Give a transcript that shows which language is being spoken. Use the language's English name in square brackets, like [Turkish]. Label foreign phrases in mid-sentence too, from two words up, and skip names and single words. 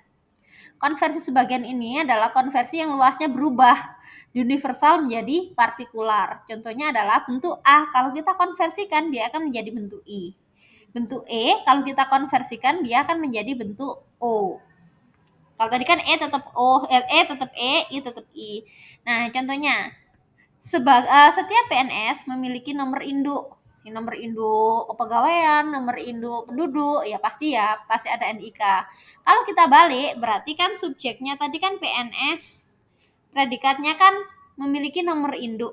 [Indonesian] Konversi sebagian ini adalah konversi yang luasnya berubah, universal menjadi partikular. Contohnya adalah bentuk A, kalau kita konversikan dia akan menjadi bentuk I. Bentuk E, kalau kita konversikan dia akan menjadi bentuk O. Kalau tadi kan E tetap O, E tetap E, I tetap I. Nah, contohnya, setiap PNS memiliki nomor induk. Nomor induk kepegawaian, nomor induk penduduk, ya pasti ada NIK. Kalau kita balik, berarti kan subjeknya tadi kan PNS, predikatnya kan memiliki nomor induk.